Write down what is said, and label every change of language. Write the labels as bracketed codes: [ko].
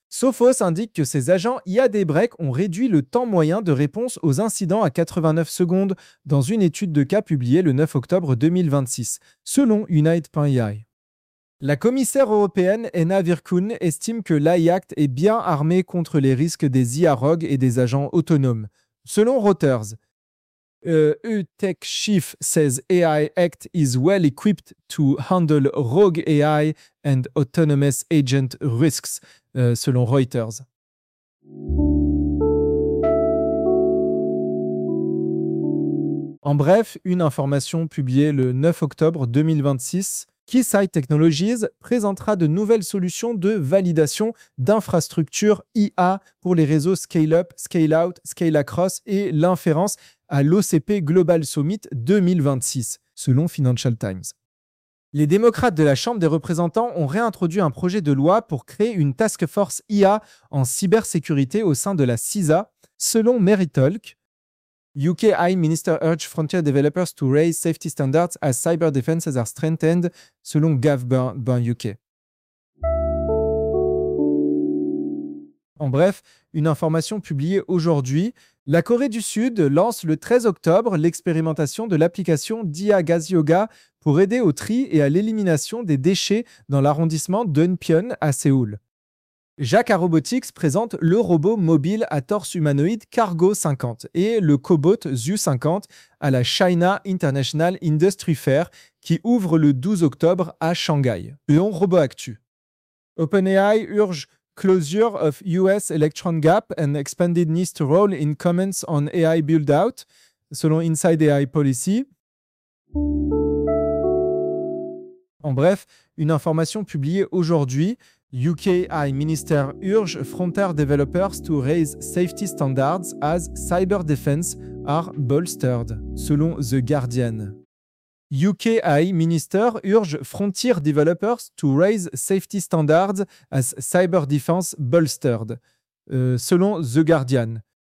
[fr] Sophos indique que ses agents IAD Break ont réduit le temps moyen de réponse aux incidents à 89 secondes dans une étude de cas publiée le 9 octobre 2026, selon Unite.ai. La commissaire européenne Anna Virkkunen estime que l'AI Act est bien armé contre les risques des IA rogues et des agents autonomes. [en] Selon Reuters, EU Tech Chief says AI Act is well equipped to handle rogue AI and autonomous agent risks, selon Reuters. [fr] En bref, une information publiée le 9 octobre 2026, Keysight Technologies présentera de nouvelles solutions de validation d'infrastructures IA pour les réseaux Scale-up, Scale-out, Scale-across et l'inférence à l'OCP Global Summit 2026, selon Financial Times. Les démocrates de la Chambre des représentants ont réintroduit un projet de loi pour créer une task force IA en cybersécurité au sein de la CISA, selon Meritalk. [en] UK AI Minister urged frontier developers to raise safety standards as cyber defenses are strengthened, selon Gov.UK. [fr] En bref, une information publiée aujourd'hui, la Corée du Sud lance le 13 octobre l'expérimentation de l'application DIA Gas Yoga pour aider au tri et à l'élimination des déchets dans l'arrondissement d'Eunpyeon à Séoul. Jacquard Robotics présente le robot mobile à torse humanoïde Cargo 50 et le cobot ZU 50 à la China International Industry Fair qui ouvre le 12 octobre à Shanghai. Léon Robot Actu. [en] OpenAI urge closure of US Electron Gap and expanded NIST role in comments on AI build-out, selon Inside AI Policy. [fr] En bref, une information publiée aujourd'hui. [en] UK AI Minister urge frontier developers to raise safety standards as cyber defense are bolstered, selon The Guardian. UK AI Minister urge frontier developers to raise safety standards as cyber defense bolstered, selon The Guardian.